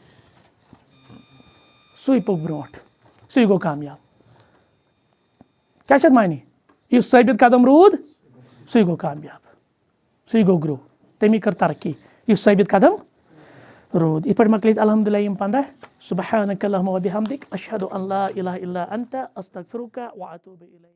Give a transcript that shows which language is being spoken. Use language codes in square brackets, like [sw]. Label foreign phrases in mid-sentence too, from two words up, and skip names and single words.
[ks] सु पक ब्रोट सु गो कामयाब क्या मानी युस साबित कदम रूद सु गो कामयाब सु गो ग्रो तमी कर तरक्की युस साबित कदम रूद इत मकल अल्हम्दुलिल्लाह यम 15 [ar] سبحانك اللهم و بحمدك أشهد أن لا إله إلا أنت أستغفرك و أتوب إليك.